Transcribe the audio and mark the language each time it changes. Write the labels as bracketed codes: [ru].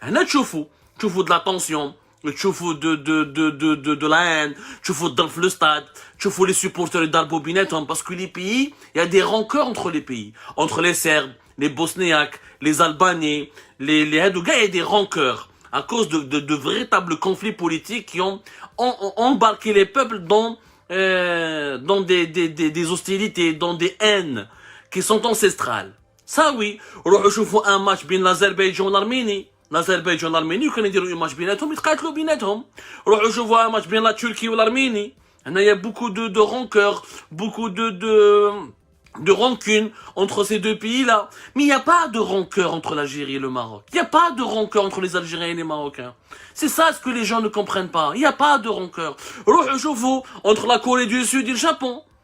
[fr] Tu vois de la tension. Tu fous de la haine, tu fous dans le stade, tu fous les supporters d'Albobinetum, parce que les pays, il y a des rancœurs entre les pays, entre les Serbes, les Bosniaques, les Albanais, les Hadougas, il y a des rancœurs, à cause de véritables conflits politiques qui ont embarqué les peuples dans dans des hostilités, dans des haines qui sont ancestrales. Ça oui, [ar] روحوا شوفوا [fr] un match [ar] بين [fr] l'Azerbaïdjan [ar] والأرميني. l'Azerbaïdjan والأرميني وكانوا يديروا [fr] un match [ar] بيناتهم يتقاتلوا بيناتهم. روحوا شوفوا [fr] un match [ar] بين [fr] la Turquie [ar] والأرميني. [fr] Il y a beaucoup de rancœur, beaucoup de rancune entre ces deux pays-là. Mais il n'y a pas de rancœur entre l'Algérie et le Maroc. Il n'y a pas de rancœur entre les Algériens et les Marocains. C'est ça ce que les gens ne comprennent pas. Il n'y a pas de rancœur. Entre la Corée du Sud et le Japon.